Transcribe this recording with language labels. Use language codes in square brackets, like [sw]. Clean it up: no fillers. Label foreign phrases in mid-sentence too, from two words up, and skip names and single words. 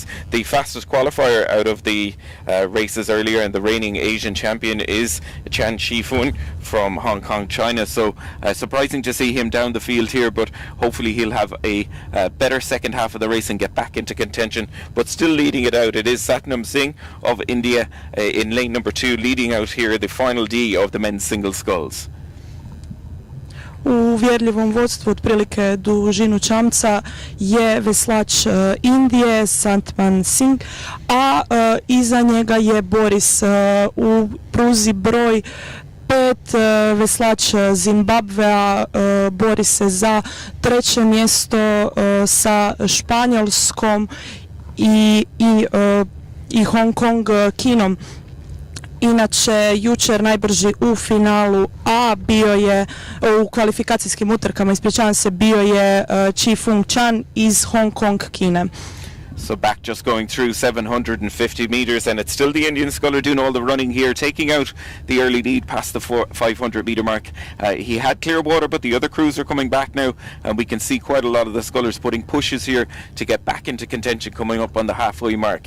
[en] The fastest qualifier out of the races earlier, and the reigning Asian champion, is Chan Chi-feng from Hong Kong, China. So surprising to see him down the field here, but hopefully he'll have a better second half of the race and get back into contention. But still leading it out, it is Satnam Singh of India in lane number 2, leading out here the final D of the men's single sculls. [hr] U uvjerljivom vodstvu otprilike dužinu čamca je veslač Indije, Satnam Singh, a iza njega je Boris u pruzi broj 5, veslač Zimbabvea bori se za treće mjesto sa Španjolskom i Hong Kong Kinom. Inače, jučer najbrži u finalu A bio je, u kvalifikacijskim utrkama, ispričavam se, bio je Chi-feng Chan iz Hong Kong, Kine. [en] So back just going through 750 meters, and it's still the Indian sculler doing all the running here, taking out the early lead past the 500-meter mark. He had clear water, but the other crews are coming back now, and we can see quite a lot of the scullers putting pushes here to get back into contention coming up on the halfway mark.